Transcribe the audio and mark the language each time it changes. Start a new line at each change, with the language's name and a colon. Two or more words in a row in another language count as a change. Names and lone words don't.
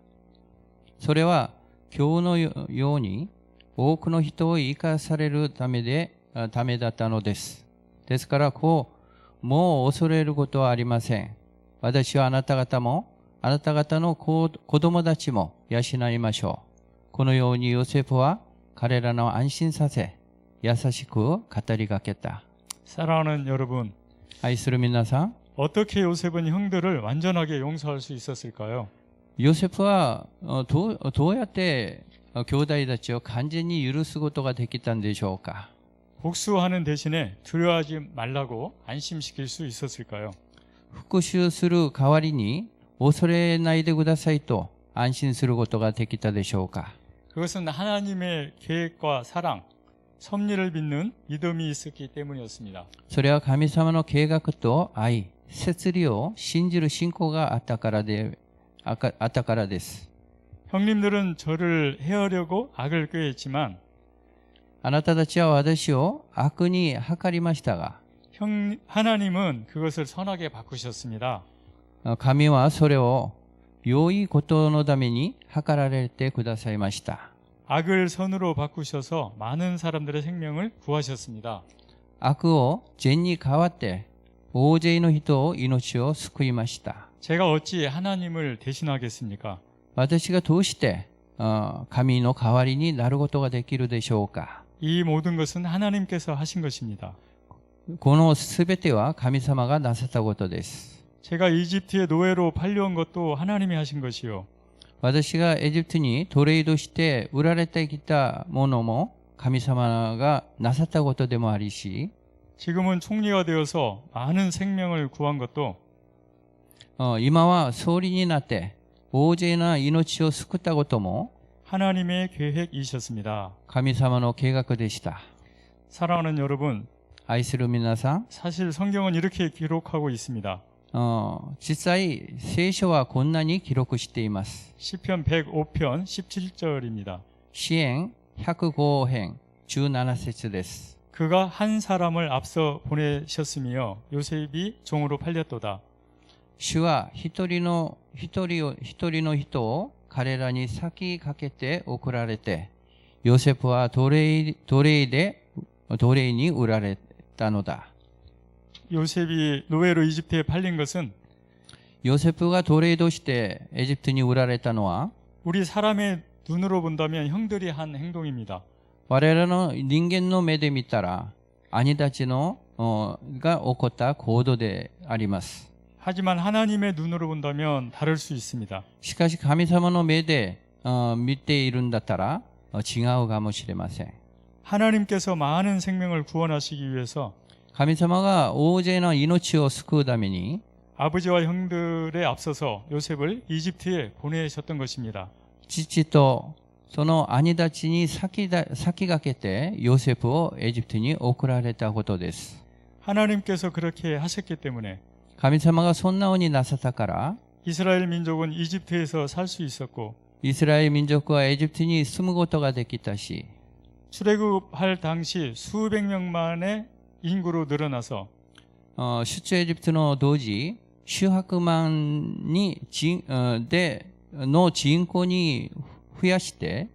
Japanese: それは今日のように多くの人を生かされるためだったのです。ですからもう恐れることはありません。私はあなた方の子供たちも養いましょう。このようにヨセフは彼らの安心させ、優しく語りかけた。
Korean: 사랑하는 여러분,
Japanese: 愛する皆さん、
Korean: 어떻게 요셉은 형들을 완전하게 용서할 수 있었을까요?
Japanese: ヨセフはどうやって兄弟たちを完全に許すことができたんでしょうか。
Korean: 복수하는 대신에 두려워하지 말라고 안심시킬 수 있었을까요?
Japanese: 復讐する代わりに恐れないでくださいと安心することができたでしょうか。
Korean: 그것은 하나님의 계획과 사랑, 섭리를 믿는 믿음이 있었기 때문이었습니다.
Japanese: それは神様の計画と愛、摂理を信じる信仰があったからです。
Korean: 형님들은 저를 해하려고 악을 꾀했지만
Japanese: あなたたちは私を悪に計りましたが、
Korean: 하나님은 그것을 선하게 바꾸셨습니다.
Japanese: 神はそれを良いことのために計られてくださいました。
Korean: 악을 선으로 바꾸셔서 많은 사람들의 생명을 구하셨습니다.
Japanese: 悪を善に変わって大勢の人を命を救いました。
Korean: 제가 어찌 하나님을 대신하겠습니까?
Japanese: 私がどうして神の代わりになることができるでしょうか。
Korean: 이 모든 것은 하나님께서 하신 것입니다.
Japanese: このすべては神様がなさったことです。
Korean: 제가 이집트의 노예로 팔려온 것도 하나님이 하신 것이요.
Japanese: 私がエジプトに奴隷として売られてきたものも神様がなさったことでもありし、
Korean: 지금은 총리가 되어서 많은 생명을 구한 것도
Japanese: 今は総理になって大勢な命を救ったことも
Korean: 하나님의 계획이셨습니다.
Japanese: 神様の計画でした。
Korean: 사랑하는 여러분,
Japanese: 愛する皆さん、
Korean: 사실 성경은 이렇게 기록하고 있습니다.
Japanese: 実際聖書はこんなに記録しています。
Korean: 시편 105편 17절입니다.
Japanese: 詩編105編17節です。
Korean: 그가 한 사람을 앞서 보내셨으며 요셉이 종으로 팔렸도다.
Japanese: 主は一人の人を彼らに先駆けて送られて、ヨセフは奴隷に売られたのだ。
Korean: 요셉이 노예로 이집트에 팔린 것은
Japanese: ヨセフが奴隷としてエジプトに売られたのは、
Korean: 우리 사람의 눈으로 본다면 형들이 한 행동입니다.
Japanese: 我々の人間の目で見たら、兄たちが起こった行動であります。
Korean: 하지만 하나님의 눈으로 본다면 다를 수 있습니다.
Japanese: しかし神様の目で見ているんだったら違うかもしれません。
Korean: 하나님께서 많은 생명을 구원하시기 위해서
Japanese: 神様が大勢の命を救うために
Korean: 아버지와 형들에 앞서서 요셉을 이집트에 보내셨던 것입니다.
Japanese: 父とその兄たちに先駆けてヨセフをエジプトに送られたことです。
Korean: 하나님께서 그렇게 하셨기 때문에
Japanese: 神様がそんなようになさったから、
Korean: 이스라엘 민족은 이집트에서 살 수 있었고
Japanese: イスラエル民族はエジプトに住むことができたし、
Korean: 출애굽할 당시 수백 명만의 인구로 늘어나서
Japanese: 出エジプトの同時、数百万の人口に増やして、